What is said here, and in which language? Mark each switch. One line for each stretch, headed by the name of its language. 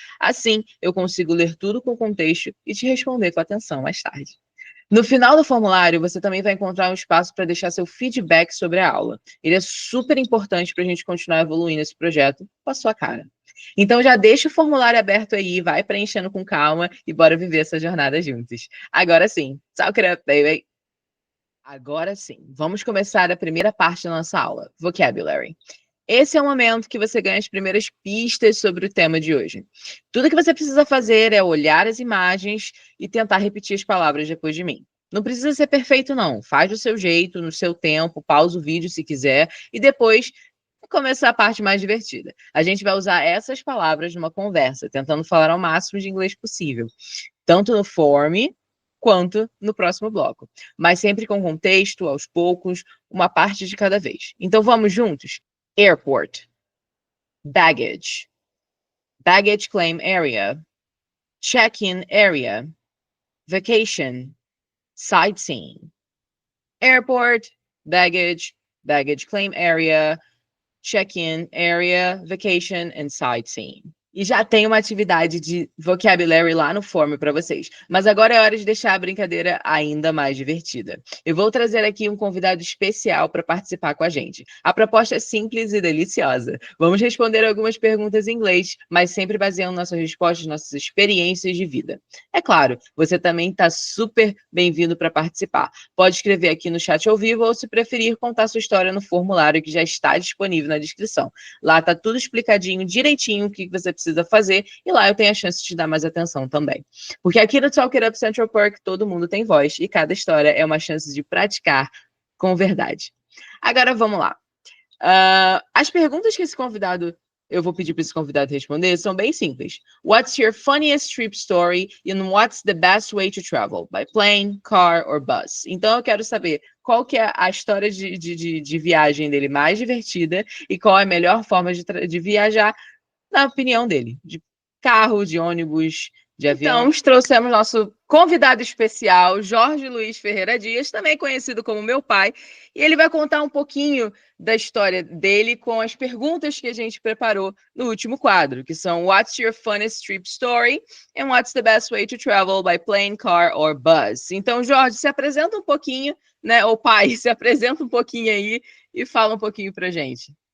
Portuguese: Assim, eu consigo ler tudo com contexto e te responder com atenção mais tarde. No final do formulário, você também vai encontrar um espaço para deixar seu feedback sobre a aula. Ele é super importante para a gente continuar evoluindo esse projeto com a sua cara. Então já deixa o formulário aberto aí, vai preenchendo com calma e bora viver essa jornada juntos. Agora sim,
English: talk it up, baby!
Portuguese: Agora sim, vamos começar a primeira parte da nossa aula, Vocabulary. Esse é o momento que você ganha as primeiras pistas sobre o tema de hoje. Tudo que você precisa fazer é olhar as imagens e tentar repetir as palavras depois de mim. Não precisa ser perfeito, não. Faz do seu jeito, no seu tempo, pausa o vídeo se quiser e depois começa a parte mais divertida. A gente vai usar essas palavras numa conversa, tentando falar ao máximo de inglês possível, tanto no form quanto no próximo bloco, mas sempre com contexto, aos poucos, uma parte de cada vez. Então vamos juntos?
English: Airport, baggage, baggage claim area, check-in area, vacation, sightseeing. Airport, baggage, baggage claim area, check-in area, vacation and sightseeing.
Portuguese: E já tem uma atividade de vocabulary lá no form para vocês. Mas agora é hora de deixar a brincadeira ainda mais divertida. Eu vou trazer aqui um convidado especial para participar com a gente. A proposta é simples e deliciosa. Vamos responder algumas perguntas em inglês, mas sempre baseando nossas respostas, nossas experiências de vida. É claro, você também está super bem-vindo para participar. Pode escrever aqui no chat ao vivo ou, se preferir, contar sua história no formulário que já está disponível na descrição. Lá está tudo explicadinho, direitinho, o que você precisa fazer, e lá eu tenho a chance de te dar mais atenção também. Porque aqui no Talk It Up Central Park todo mundo tem voz, e cada história é uma chance de praticar com verdade. Agora vamos lá. As perguntas que eu vou pedir para esse convidado responder são bem simples.
English: What's your funniest trip story and what's the best way to travel? By plane, car or bus?
Portuguese: Então eu quero saber qual que é a história de viagem dele mais divertida e qual é a melhor forma de viajar na opinião dele, de carro, de ônibus, de avião. Então, trouxemos nosso convidado especial, Jorge Luiz Ferreira Dias, também conhecido como meu pai, e ele vai contar um pouquinho da história dele com as perguntas que a gente preparou no último quadro, que são
English: What's your funniest trip story? And what's the best way to travel by plane, car or bus?
Portuguese: Então, Jorge, se apresenta um pouquinho, né? Ou pai, se apresenta um pouquinho aí e fala um pouquinho pra gente.